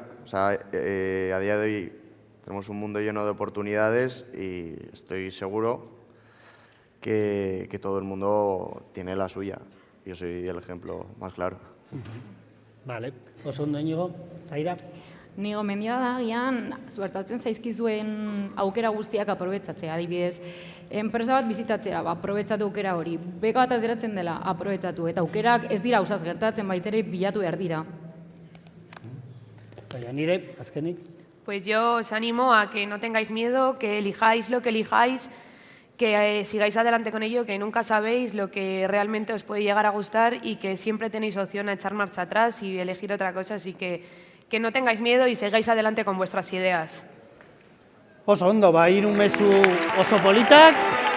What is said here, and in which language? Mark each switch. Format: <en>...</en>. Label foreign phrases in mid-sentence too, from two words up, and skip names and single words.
<es>O sea, a día de hoy tenemos un mundo lleno de oportunidades y estoy seguro que todo el mundo tiene la suya. Yo soy el ejemplo más claro. Vale.</es> <eu>Oso ondo, Íñigo. Zaira? Ni gomendia da, agian, zuertatzen zaizkizuen aukera guztiak aprobetzatzea. Adibidez, enpresa bat bizitatzea, aprobetsatu aukera hori. Beka bat ateratzen dela, aprobetsatu. Eta aukerak ez dira ausaz gertatzen, baitere bilatu behar dira. Baina nire, azkenik?</eu> <es>Pues yo os animo a que no tengáis miedo, que elijáis lo que elijáis, que sigáis adelante con ello, que nunca sabéis lo que realmente os puede llegar a gustar y que siempre tenéis opción a echar marcha atrás y elegir otra cosa, así que no tengáis miedo y sigáis adelante con vuestras ideas.</es> <eu>Oso ondo, hiru mezu oso politak.</eu>